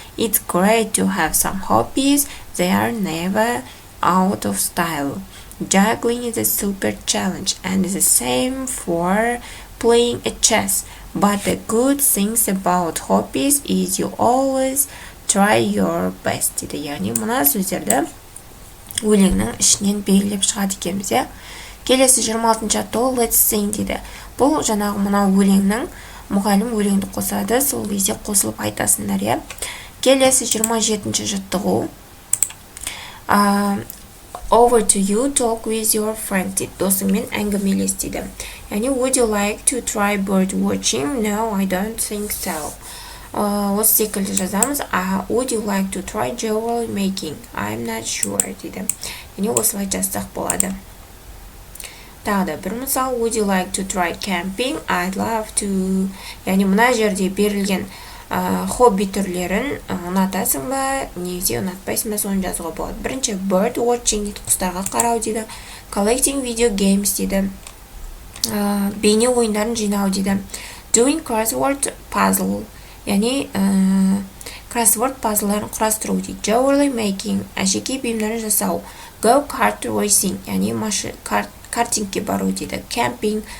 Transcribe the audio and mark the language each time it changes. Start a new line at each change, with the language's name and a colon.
English: It's great to have some hobbies. They are never out of style. Juggling is a super challenge and the same for playing a chess. But the good things about hobbies is you always try your best.
Kazakh: дейді. Яғни мына сөздерді өлеңнің ішінен белгілеп шығады екенбіз. Келесі 26-ші жаттығу
English: Let's sing
Kazakh: дейді. Бұл жаңағы мына өлеңнің мұғалім өлеңді қосады, сол кезде қосылып айтасыңдар. Келесі 27-ші жаттығу
English: Over to you, talk with your friend
Kazakh: дейді. Досыңмен әңгімелес дейді.
English: Яғни would you like to try bird watching? No, I don't think so.
Kazakh: Осы секілді жазамыз.
English: Would you like to try jewelry making? I'm not sure дейді.
Kazakh: Яғни осылай жазсақ болады. Тағы да бір мысал.
English: Would you like to try camping? I'd love to.
Kazakh: Яғни мына жерде берілген хобби түрлерін ұнатасың ба, немесе ұнатпайсың ба, соны жазуға болады. Бірінші bird watching дейді, құстарға қарау дейді.
English: Collecting video games дейді.
Kazakh: Бейне ойындарын жинау дейді.
English: Doing crossword puzzle.
Kazakh: Яғни crossword puzzlарын құрастыру дейді.
English: Jewelry making.
Kazakh: Әшекей бұйымдарын жасау.
English: Go kart racing.
Kazakh: Яғни картингке бару дейді.
English: Camping.